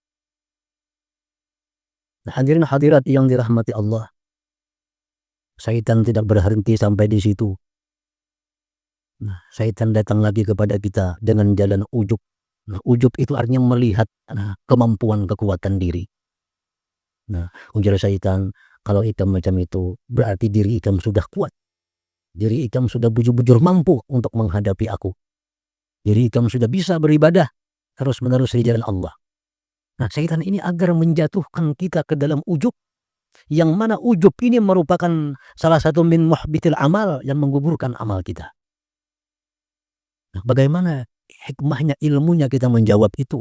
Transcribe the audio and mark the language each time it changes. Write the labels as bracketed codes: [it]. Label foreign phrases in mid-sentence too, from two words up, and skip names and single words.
[id] Nah, hadirin hadirat yang dirahmati Allah, syaitan tidak berhenti sampai di situ. Nah, syaitan datang lagi kepada kita dengan jalan ujub. Nah, ujub itu artinya melihat kemampuan kekuatan diri. Nah, ujar syaitan, kalau ikam macam itu berarti diri ikam sudah kuat. Diri ikam sudah bujur-bujur mampu untuk menghadapi aku. Diri ikam sudah bisa beribadah terus-menerus di jalan Allah. Nah, syaitan ini agar menjatuhkan kita ke dalam ujub, yang mana ujub ini merupakan salah satu [ar] من محبطات الأعمال, [id] yang menggugurkan amal kita. Nah, bagaimana hikmahnya, ilmunya kita menjawab itu?